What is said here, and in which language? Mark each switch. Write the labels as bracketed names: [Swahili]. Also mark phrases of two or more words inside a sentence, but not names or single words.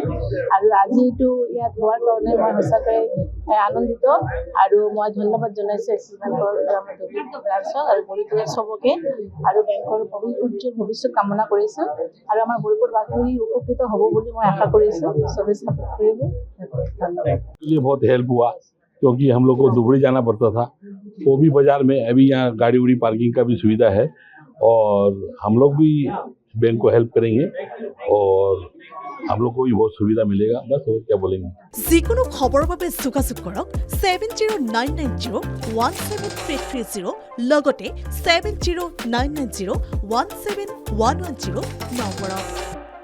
[Assamese] আৰু আজি এইটো ইয়াত হোৱাৰ কাৰণে মই সঁচাকৈ আনন্দিত আৰু মই ধন্যবাদ জনাইছোঁ এক্সিছ বেংকৰ ব্ৰাঞ্চক আৰু গৌৰীপুৰত চবকে। আৰু বেংকৰ উজ্জ্বল ভৱিষ্যত কামনা কৰিছোঁ আৰু আমাৰ গৌৰীপুৰবাসী উপকৃত হ'ব বুলি মই আশা কৰিছোঁ। চবেই সাপোৰ্ট কৰিব। [Hindi] लिए बहुत हेल्प हुआ, क्योंकि हम लोग को धुबुरी जाना पड़ता था। वो भी बाजार में अभी यहाँ गाड़ी उड़ी पार्किंग का भी सुविधा है और हम लोग भी बैंक को हेल्प करेंगे और हम लोग को भी बहुत सुविधा मिलेगा। बस और क्या बोलेंगे। [Assamese] যিকোনো খবৰৰ বাবে যোগাযোগ কৰক 7099017330 লগতে 7099017110 নম্বৰত।